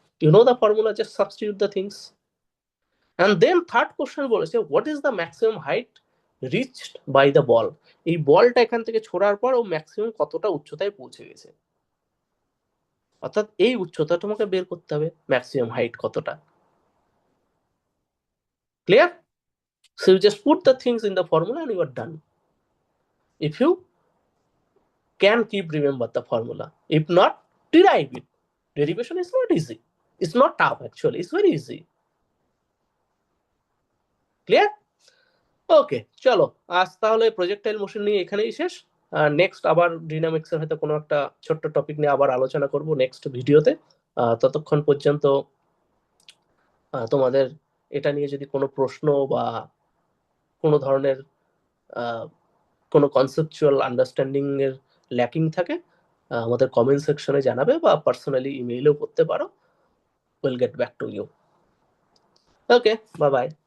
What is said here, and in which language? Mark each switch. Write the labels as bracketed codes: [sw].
[en] You know the formula, just substitute the things. And then third question [bn] বলেছে [en] what is the maximum height reached by the ball, [bn] এই বলটা এখান থেকে ছোড়ার পর ও maximum কতটা উচ্চতায় পৌঁছে গেছে, অর্থাৎ এই উচ্চতা তোমাকে বের করতে হবে, ম্যাক্সিমাম হাইট কতটা। [en] Clear? So you just put the things in the formula and you are done. If you can keep remember the formula, if not derive it. Derivation is not easy, it's not tough, actually it's very easy. Clear? [bn] ওকে, চলো আজ তাহলে projectile motion নিয়ে এখানেই শেষ। Next আবার ডিনামিক্সের হয়তো কোনো একটা ছোট্ট টপিক নিয়ে আবার আলোচনা করব নেক্সট ভিডিওতে। ততক্ষণ পর্যন্ত তোমাদের এটা নিয়ে যদি কোনো প্রশ্ন বা কোনো ধরনের কোনো কনসেপচুয়াল আন্ডারস্ট্যান্ডিং এর ল্যাকিং থাকে, আমাদের কমেন্ট সেকশনে জানাবে বা পার্সোনালি ইমেইলেও করতে পারো। [en] Will get back to you. Okay, bye bye.